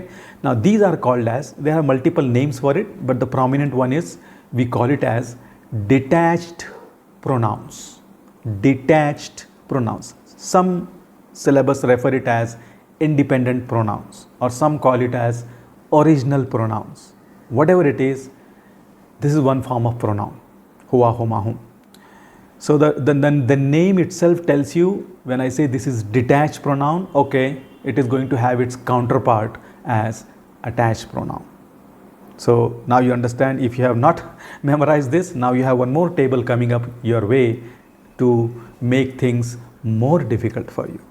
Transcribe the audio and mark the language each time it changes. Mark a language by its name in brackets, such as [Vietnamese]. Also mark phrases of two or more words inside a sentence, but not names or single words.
[English] Now, these are called as, there are multiple names for it, but the prominent one is, we call it as detached pronouns. Detached pronouns. Some syllabus refer it as independent pronouns, or some call it as original pronouns. Whatever it is, this is one form of pronoun. [Arabic] هو، هما، هم. [English] So the name itself tells you, when I say this is detached pronoun, okay, it is going to have its counterpart as attached pronoun. So now you understand. If you have not memorized this, now you have one more table coming up your way to make things more difficult for you.